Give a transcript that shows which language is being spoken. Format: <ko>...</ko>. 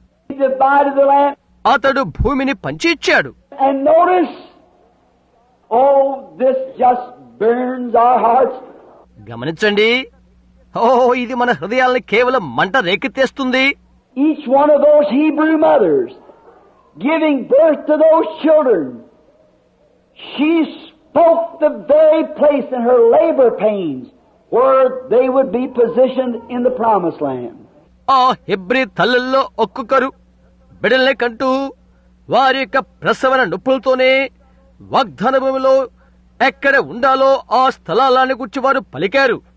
<en>He divided the land.</en> <te>అతడు భూమిని పంచి ఇచ్చాడు.</te> <en>And notice, oh, this just burns our hearts.</en> <te>గమనించండి, ఇది మన హృదయాల్ని కేవలం మంట రేకెత్తేస్తుంది.</te> <en>Each one of those Hebrew mothers giving birth to those children, she spoke the very place in her labor pains where they would be positioned in the promised land.</en> <te>ఆ Hebrew తల్లుల్లో ఒక్కొక్కరు బిడ్డల్ని కంటూ వారి యొక్క ప్రసవన నొప్పులతోనే వాగ్దాన భూమిలో ఎక్కడ ఉండాలో ఆ స్థలాలను గురించి వారు పలికారు.</te>